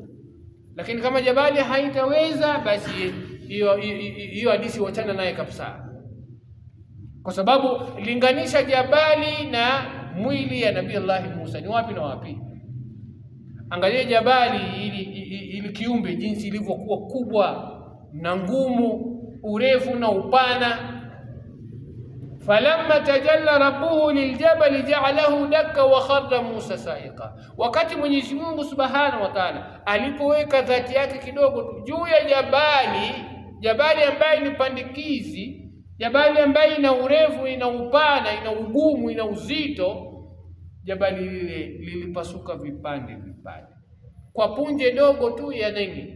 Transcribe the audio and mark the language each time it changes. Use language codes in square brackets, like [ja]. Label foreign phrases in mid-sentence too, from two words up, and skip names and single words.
[sw] Lakini kama jabali haitaweza, basi hiyo hadithi wachana naye kabisa, kwa sababu linganisha jabali na mwili ya Nabii Allah Musa ni wapi na wapi? Angalia jabali ili kiumbe jinsi ilivyokuwa kubwa na ngumu, urefu na upana. [ar] فلما تجلى ربه للجبل جعله دكا وخر موسى صعقا, [sw] wakati Mwenyezi Mungu [ar] سبحانه وتعالى [sw] alipoweka dhati yake kidogo juu ya jabali ambaye ni pandikizi, jabali ambaye ina urefu, ina upana, ina ugumu, ina uzito, jabali lile lilipasuka vipande kwa punje dogo tu ya nini?